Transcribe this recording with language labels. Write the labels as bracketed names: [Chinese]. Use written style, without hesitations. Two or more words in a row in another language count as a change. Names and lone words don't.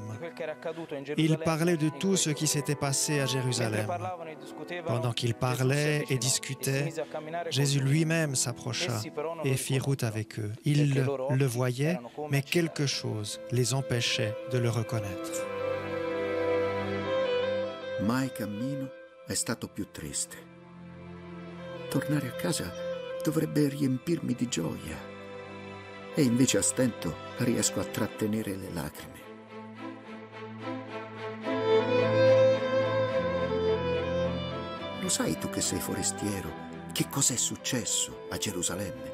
[French] Ils parlaient de tout ce qui s'était passé à Jérusalem. Pendant qu'ils parlaient et discutaient, Jésus lui-même s'approcha et fit route avec eux. Ils le voyaient, mais quelque chose les empêchait de le reconnaître. [Italian] Mai cammino è stato più triste. Tornare a casa dovrebbe riempirmi di gioia e invece a stento riesco a trattenere le lacrime. Lo sai tu che sei forestiero che cos'è successo a Gerusalemme?